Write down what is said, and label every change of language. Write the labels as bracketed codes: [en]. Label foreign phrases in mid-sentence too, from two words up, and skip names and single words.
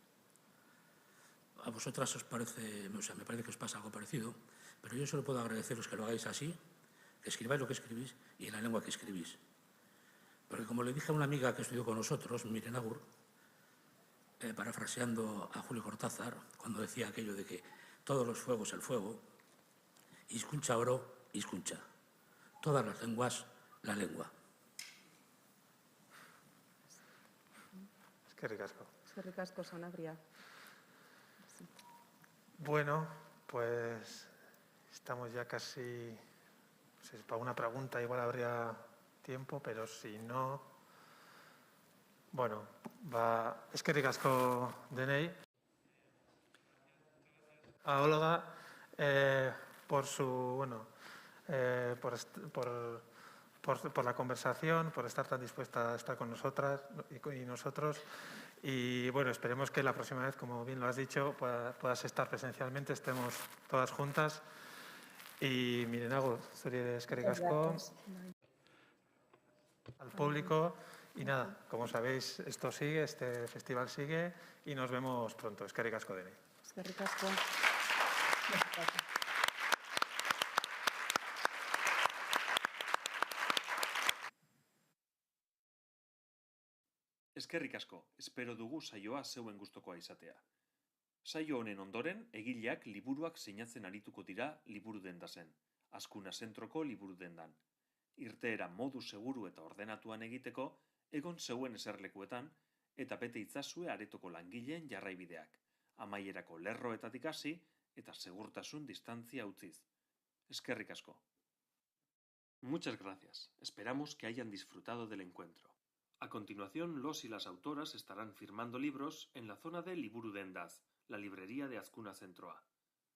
[es] A vosotras os parece, o sea, me parece que os pasa algo parecido, pero yo solo puedo agradeceros que lo hagáis así, que escribáis lo que escribís y en la lengua que escribís. Porque como le dije a una amiga que estudió con nosotros, Miren Agur, parafraseando a Julio Cortázar, cuando decía aquello de que todos los fuegos el fuego, [eu] Hizkuntza oro, hizkuntza. [es] Todas las lenguas, la lengua. [eu] Eskerrik asko. Eskerrik asko, Sanabria. [es] Bueno, pues estamos ya casi... No sé, para una pregunta igual habría tiempo, pero si no... [eu] Bueno, eskerrik asko denei. [es] A Olga por la conversación, por estar tan dispuesta a estar con nosotras y nosotros. Y bueno, esperemos que la próxima vez, como bien lo has dicho, puedas estar presencialmente, estemos todas juntas. Y miren, [eu] zuri eskerrik asko [es] al público Y nada, como sabéis, esto sigue, este festival sigue y nos vemos pronto. [eu] Eskerrik asko denei. Eskerrik asko. Eskerrik asko, espero dugu saioa zeuen gustokoa izatea. Saio honen ondoren, egileak liburuak sinatzen arituko dira liburudendazen, Azkuna zentroko liburudendan. Irteera modu seguru eta ordenatuan egiteko, egon zeuen eserlekuetan, eta bete itzazue aretoko langileen jarraibideak, amaierako lerroetatik hasi eta segurtasun distantzia utziz. Eskerrik asko. [es] Muchas gracias. Esperamos que hayan disfrutado del encuentro. A continuación, los y las autoras estarán firmando libros en la zona de Liburu Dendaz, la librería de Azkuna Zentroa.